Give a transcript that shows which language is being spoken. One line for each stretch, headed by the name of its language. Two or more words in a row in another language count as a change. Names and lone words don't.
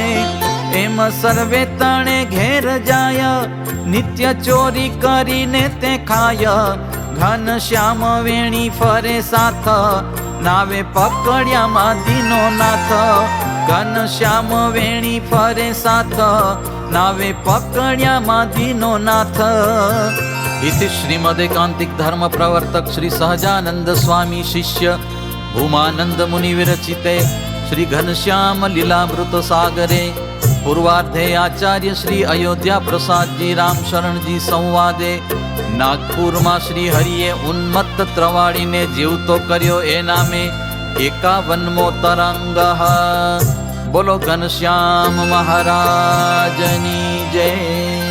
Gujarati: એમ સર્વે તણે ઘેર જાય, નિત્ય ચોરી કરીને તે ખાય. ઘન શ્યામ વેણી ફરે સાથ, નાવે પકડ્યામાં દીનો નાથ. ઘન શ્યામ વેણી ફરે સાથ, નાવે પકડ્યામાં દીનો નાથ.
Sanskrit: इति श्रीमद् एकांतिक धर्म प्रवर्तक श्री सहजानंद स्वामी शिष्य भूमानंद मुनि विरचिते श्री घनश्याम लीलामृत सागरे पूर्वार्धे आचार्य श्री अयोध्या प्रसाद जी राम शरण जी संवादे नागपुर में श्री हरिये उन्मत्त त्रिवाड़ी
Gujarati: ને જીવતો કર્યો એ નામે 51મો તરંગ. બોલો ઘનશ્યામ મહારાજની જય.